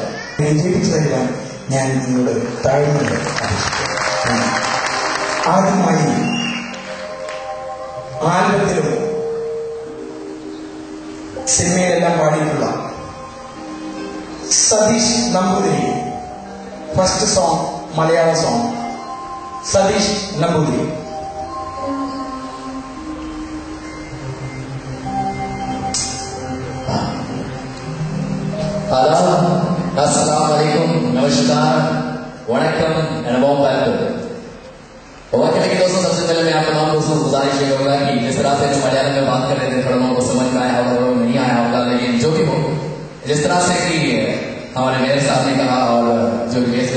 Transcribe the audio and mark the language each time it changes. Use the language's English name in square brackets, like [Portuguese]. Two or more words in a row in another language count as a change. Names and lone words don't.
[Malayalam] ജീവിച്ചു തരാൻ ഞാൻ നിങ്ങളുടെ താഴ്മ ആദ്യമായി ആൽബത്തിലും സിനിമയിലെല്ലാം പാടിയിട്ടുള്ള സതീഷ് നമ്പൂതിരി [English] first song, [Malayalam] മലയാള സോങ്. സതീഷ് നമ്പൂതിരി. [English] अस्सलामुअलैकुम, नमस्कार, वणक्कम and warm welcome. [Hindi] और कहने के दोस्तों, सबसे पहले मैं आप तमाम दोस्तों को गुजारिश ये होगा कि जिस तरह से जो मलयालम में बात कर रहे थे, थोड़ा लोगों को समझ में आया होगा, थोड़ा नहीं आया होगा, लेकिन जो भी हो, जिस तरह से कि हमारे मेयर साहब ने कहा और जो